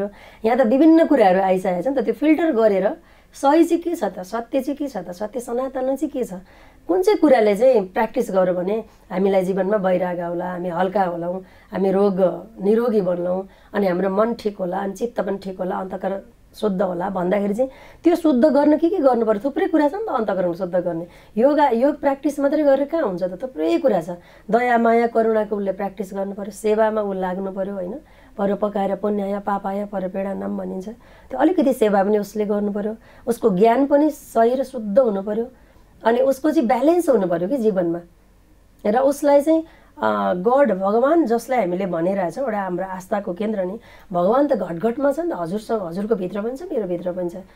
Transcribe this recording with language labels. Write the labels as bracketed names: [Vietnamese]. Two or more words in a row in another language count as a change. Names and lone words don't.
[Nepali] यहाँ त विभिन्न कुराहरू आइसकेको छ नि त, त्यो फिल्टर गरेर सही चाहिँ के छ त, सत्य चाहिँ के छ त, सत्य सनातन चाहिँ के छ, कुन चाहिँ कुराले चाहिँ प्र्याक्टिस गऱ्यो भने हामीलाई जीवनमा वैराग आउला, हामी हल्का होलाौँ, हामी निरोगी बन्लौँ, अनि हाम्रो मन ठिक होला, अनि चित्त पनि ठिक होला, अन्तःकरण शुद्ध होला भन्दाखेरि चाहिँ त्यो शुद्ध गर्न के गर्नु पर्यो? थुप्रै कुरा छ नि त अन्तःकरण शुद्ध गर्ने। योग प्र्याक्टिस मात्रै गरेर कहाँ हुन्छ त? थुप्रै कुरा छ। दया माया करुणाको उसले प्र्याक्टिस गर्नु पर्यो, सेवामा ऊ लाग्नु पर्यो होइन। [Sanskrit] परोपकार पुण्याय पापाय परपीडानाम [Nepali] भनिन्छ, त्यो अलिकति सेवा पनि उसले गर्नु पर्यो। उसको ज्ञान पनि सही र शुद्ध हुनु पर्यो, अनि उसको चाहिँ ब्यालेन्स हुनु पर्यो कि जीवनमा। र उसलाई चाहिँ गड भगवान जसलाई हामीले भनिरहेछौँ एउटा हाम्रो आस्थाको केन्द्र नि, भगवान त घटघटमा छ नि त, हजुरको भित्र पनि छ, मेरो भित्र पनि छ।